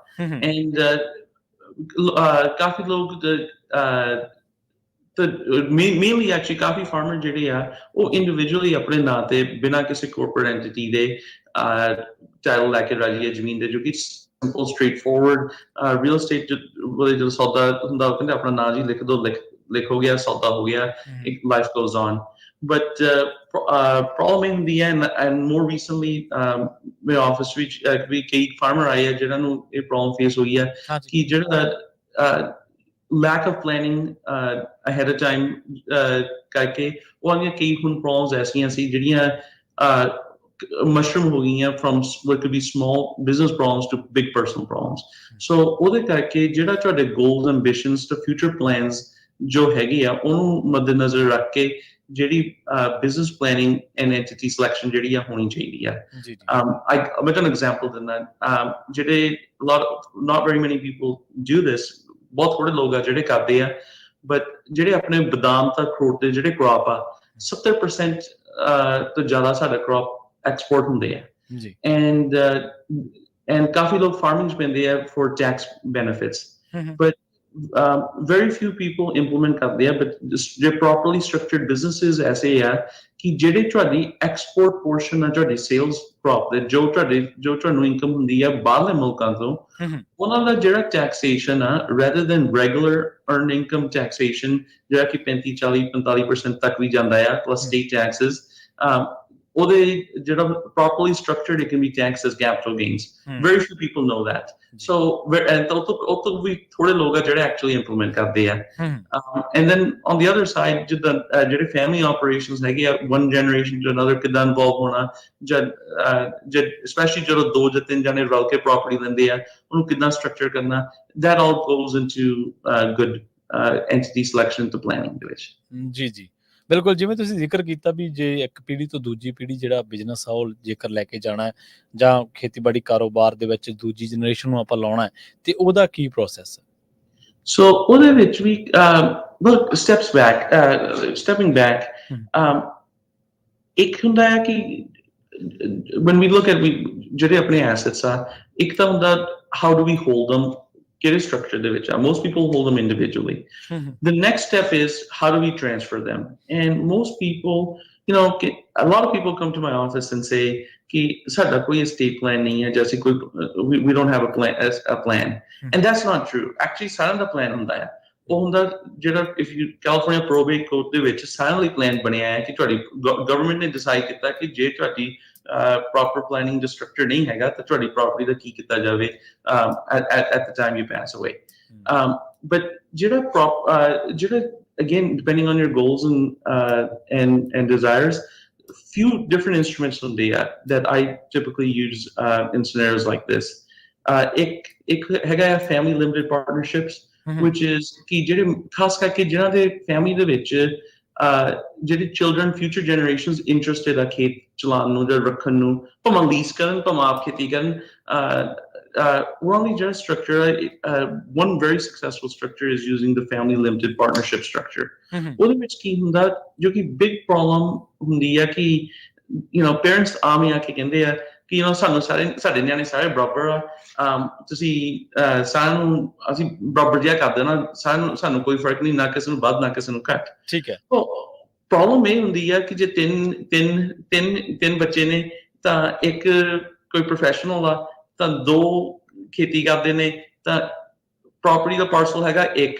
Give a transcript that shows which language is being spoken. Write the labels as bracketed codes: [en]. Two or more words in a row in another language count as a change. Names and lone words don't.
[pa] ਐਂਡ ਕਾਫੀ ਲੋਕ [en] mainly actually [pa] ਕਾਫੀ ਫਾਰਮਰ ਜਿਹੜੇ ਆ ਉਹ ਇੰਡੀਵਿਜੂਅਲੀ ਆਪਣੇ ਨਾਂ ਤੇ ਬਿਨਾਂ ਕਿਸੇ [en] corporate entity [pa] ਦੇ ਟਾਈਟਲ ਲੈ ਕੇ ਰਾਜੀ ਹੈ ਜ਼ਮੀਨ ਦੇ, ਜੋ ਕਿ [en] simple straight forward real estate [pa] ਜਦੋਂ ਸੌਦਾ ਹੁੰਦਾ ਉਹ ਕਹਿੰਦੇ ਆਪਣਾ ਨਾਂ ਜੀ ਲਿਖ ਦੋ, ਲਿਖ ਹੋ ਗਿਆ, ਸੌਦਾ ਹੋ ਗਿਆ, [en] life goes on. but problem [pa] ਹੁੰਦੀ ਹੈ, [en] and more recently [pa] ਮੇਰੇ ਆਫਿਸ ਵਿੱਚ ਵੀ ਕਈ ਫਾਰਮਰ ਆਏ ਆ ਜਿਹਨਾਂ ਨੂੰ ਇਹ [en] problem face [pa] ਹੋਈ ਹੈ ਕਿ ਜਿਹੜਾ [en] lack of planning ahead of time [pa] ਕਰਕੇ ਉਹਨਾਂ ਦੀਆਂ ਕਈ ਹੁਣ ਪ੍ਰੋਬਲਮਸ ਐਸੀਆਂ ਸੀ ਜਿਹੜੀਆਂ ਮਸ਼ਰੂਮ ਹੋ ਗਈਆਂ [en] from what could be small business problems to big personal problems. [pa] So ਉਹਦੇ ਕਰਕੇ ਜਿਹੜਾ ਤੁਹਾਡੇ [en] goals, ambitions [pa] ਤੇ [en] future plans [pa] ਜੋ ਹੈਗੇ ਆ ਉਹਨੂੰ ਮੱਦੇਨਜ਼ਰ ਰੱਖ ਕੇ ਜਿਹੜੀ [en] business planning and entity selection [pa] ਜਿਹੜੀ ਆ ਹੋਣੀ ਚਾਹੀਦੀ ਆ। ਜੀ ਜੀ ਮੈਂ ਤੁਹਾਨੂੰ ਐਗਜ਼ਾਮਪਲ ਦਿੰਦਾ, ਜਿਹੜੇ [en] not very many people do this, [pa] ਬਹੁਤ ਥੋੜੇ ਲੋਕ ਆ ਜਿਹੜੇ ਕਰਦੇ ਆ, ਬਟ ਜਿਹੜੇ ਆਪਣੇ ਬਦਾਮ ਤਾਂ ਅਖਰੋਟ ਦੇ ਜਿਹੜੇ ਕ੍ਰੌਪ ਆ 70% ਤੋਂ ਜ਼ਿਆਦਾ ਸਾਡਾ ਕ੍ਰੌਪ ਐਕਸਪੋਰਟ ਹੁੰਦੇ ਆ। ਜੀ and ਕਾਫੀ ਲੋਕ ਫਾਰਮਿੰਗ 'ਚ ਪੈਂਦੇ ਆ [en] for tax benefits, but very few people implement [pa] ਕਰਦੇ ਆ। but ਜੇ [en] properly structured businesses [pa] ਐਸੇ ਆ ਕਿ ਜਿਹੜੇ ਤੁਹਾਡੀ [en] export portion [pa] ਆ ਤੁਹਾਡੀ [en] sales crop [pa] ਦੇ, ਜੋ ਤੁਹਾਨੂੰ ਇਨਕਮ ਹੁੰਦੀ ਆ ਬਾਹਰਲੇ ਮੁਲਕਾਂ ਤੋਂ, ਉਹਨਾਂ ਦਾ ਜਿਹੜਾ taxation ਆ [en] rather than regular earned income taxation [pa] ਜਿਹੜਾ ਕਿ 35, 40, 45% ਤੱਕ ਵੀ ਜਾਂਦਾ ਆ [en] plus state taxes, [pa] ਉਹਦੇ ਜਿਹੜਾ [en] properly structured it can be taxed as capital gains. Very few people know that. [pa] So ਉਹ ਤੋਂ ਵੀ ਥੋੜੇ ਲੋਕ ਆ ਜਿਹੜੇ [en] actually implement [pa] ਕਰਦੇ ਆ। [en] And then on the other side, ਜਿਹੜੇ family operations [pa] ਹੈਗੇ ਆ, [en] one generation to another [pa] ਕਿੱਦਾਂ involve ਹੋਣਾ, especially ਜਦੋਂ 2 ਜਾਂ 3 ਜਣੇ ਰਲ ਕੇ property ਲੈਂਦੇ ਆ, ਉਹਨੂੰ ਕਿੱਦਾਂ structure ਕਰਨਾ, [en] that all goes into good entity selection to planning [pa] ਦੇ ਵਿੱਚ। ਜੀ ਜੀ ਬਿਲਕੁਲ, ਜਿਵੇਂ ਤੁਸੀਂ ਜ਼ਿਕਰ ਕੀਤਾ ਵੀ ਜੇ ਇੱਕ ਪੀੜ੍ਹੀ ਤੋਂ ਦੂਜੀ ਪੀੜ੍ਹੀ ਜਿਹੜਾ ਬਿਜ਼ਨਸ ਆ ਉਹ ਜੇਕਰ ਲੈ ਕੇ ਜਾਣਾ ਹੈ ਜਾਂ ਖੇਤੀਬਾੜੀ ਕਾਰੋਬਾਰ ਦੇ ਵਿੱਚ ਦੂਜੀ ਜਨਰੇਸ਼ਨ ਨੂੰ ਆਪਾਂ ਲਾਉਣਾ ਹੈ ਤੇ ਉਹਦਾ ਕੀ ਪ੍ਰੋਸੈਸ ਹੈ? ਸੋ ਉਹਦੇ ਵਿੱਚ ਵੀ [en] stepping back, [pa] ਇੱਕ ਹੁੰਦਾ ਹੈ ਕਿ [en] when we look at [pa] ਜਿਹੜੇ ਆਪਣੇ assets ਆ, ਇੱਕ ਤਾਂ ਹੁੰਦਾ [en] how do we hold them, [pa] ਕਿਹੜੇ structure ਦੇ ਵਿੱਚ ਆ। [en] Most people hold them individually. The next step is how do we transfer them? And most people, a lot of people come to my office and say [pa] ਕਿ ਸਾਡਾ ਕੋਈ [en] estate plan [pa] ਨਹੀਂ ਹੈ, ਜੈਸੇ ਕੋਈ [en] we don't have a plan. And that's not true. [pa] Actually ਸਾਰਿਆਂ ਦਾ plan ਹੁੰਦਾ ਹੈ। ਉਹ ਹੁੰਦਾ ਜਿਹੜਾ California probate code ਦੇ ਵਿੱਚ ਸਾਰਿਆਂ ਲਈ plan ਬਣਿਆ ਹੈ ਕਿ ਤੁਹਾਡੀ government ਨੇ decide ਕੀਤਾ ਕਿ ਜੇ ਤੁਹਾਡੀ [en] proper planning the structure [pa] ਨਹੀਂ ਹੈਗਾ ਤਾਂ ਤੁਹਾਡੀ property ਦਾ ਕੀ ਕੀਤਾ ਜਾਵੇ [en] at the time you pass away. But ਜਿਹੜਾ again depending on your goals and desires, few different instruments [pa] ਹੁੰਦੇ ਆ [en] that I typically use in scenarios like this. [pa] ਇੱਕ ਹੈਗਾ [en] family limited partnerships, which is [pa] ਕਿ ਜਿਹੜੇ ਖਾਸ ਕਰਕੇ ਜਿਨ੍ਹਾਂ ਦੇ family ਦੇ ਵਿੱਚ ਜਿਹੜੇ [en] children future generations interested [pa] ਆ ਖੇਤ ਚਲਾਉਣ ਨੂੰ ਜਾਂ ਰੱਖਣ ਨੂੰ, ਭਾਵੇਂ ਲੀਜ਼ ਕਰਨ ਭਾਵੇਂ ਆਪ ਖੇਤੀ ਕਰਨ, ਉਹਨਾਂ ਦੀ ਜਿਹੜਾ structure ਹੈ, [en] one very successful structure is using the family limited partnership structure. [pa] ਉਹਦੇ ਵਿੱਚ ਕੀ ਹੁੰਦਾ, ਜੋ ਕਿ [en] big problem [pa] ਹੁੰਦੀ ਆ ਕਿ parents ਆਮ ਹੀ ਆ ਕੇ ਕਹਿੰਦੇ ਆ ਕਿ ਸਾਨੂੰ ਸਾਡੇ ਨਿਆਣੇ ਸਾਰੇ ਬਰਾਬਰ ਆ, ਤੁਸੀਂ ਸਾਰਿਆਂ ਨੂੰ ਅਸੀਂ ਬਰਾਬਰ ਜਿਹਾ ਕਰ ਦੇਣਾ, ਸਾਨੂੰ ਕੋਈ ਫਰਕ ਨਹੀਂ, ਨਾ ਕਿਸੇ ਨੂੰ ਵੱਧ ਨਾ ਕਿਸੇ ਨੂੰ ਘੱਟ। ਠੀਕ ਹੈ। ਪ੍ਰੋਬਲਮ ਇਹ ਹੁੰਦੀ ਆ ਕਿ ਜੇ ਤਿੰਨ ਬੱਚੇ ਨੇ ਤਾਂ ਇੱਕ ਕੋਈ ਪ੍ਰੋਫੈਸ਼ਨਲ ਆ ਤਾਂ 2 ਖੇਤੀ ਕਰਦੇ ਨੇ ਤਾਂ ਪ੍ਰੋਪਰਟੀ ਦਾ ਪਾਰਸਲ ਹੈਗਾ 1।